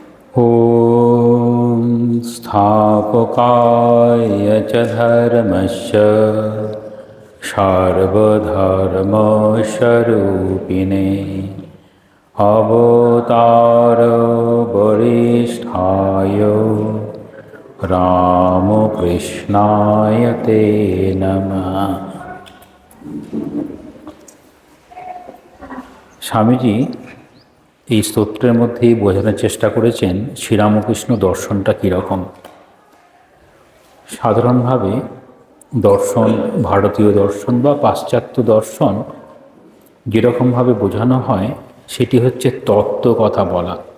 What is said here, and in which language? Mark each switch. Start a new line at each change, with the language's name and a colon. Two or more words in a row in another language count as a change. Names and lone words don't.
Sanskrit: ॐ स्थापकाय च धर्मस्य सर्वधर्मस्वरूपिणे अवतारवरिष्ठाय रामकृष्णाय ते नमः।
Bangla: স্বামীজি এই স্তোত্রের মধ্যেই বোঝানোর চেষ্টা করেছেন শ্রীরামকৃষ্ণ দর্শনটা কীরকম। সাধারণভাবে দর্শন, ভারতীয় দর্শন বা পাশ্চাত্য দর্শন যেরকমভাবে বোঝানো হয় সেটি হচ্ছে তত্ত্ব কথা বলা।